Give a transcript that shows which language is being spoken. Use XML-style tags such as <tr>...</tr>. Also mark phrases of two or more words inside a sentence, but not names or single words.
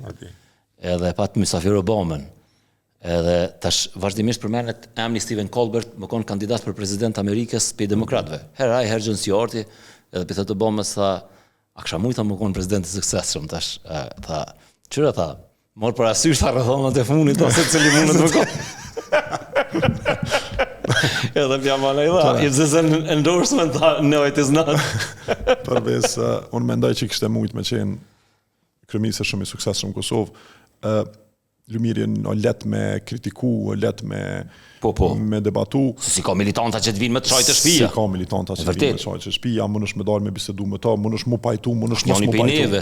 <sq>Edhe pat mysafir Obamën. Edhe tash vazhdimisht përmendet emri Stephen Colbert, më kon kandidat për president Amerikës pe demokratëve. Herë ai herë John Stewart, edhe pe thotë Obama sa a kisha mujta më kon president i suksesshëm tash, tha, çfarë tha? Mor parasysh tha rrethonat e fundit ose cili mundet më kon. Edhe pjamala i dha,</sq> <en>if this an endorsement, no it is not.</en> <sq>Përveç, unë mendoj që kishte mujt me qenë kryeministër shumë i suksesshëm në Kosovë. Lumiri o let me kritiku, o let me me debatu. Si ka militanta që të vinë me të shajtë shtëpia. Si ka militanta që të vinë me të shajtë shtëpia, më nësh me dalë me bisedu me ta, më nësh mu pajtu, më nësh mos mu pajtu.</sq>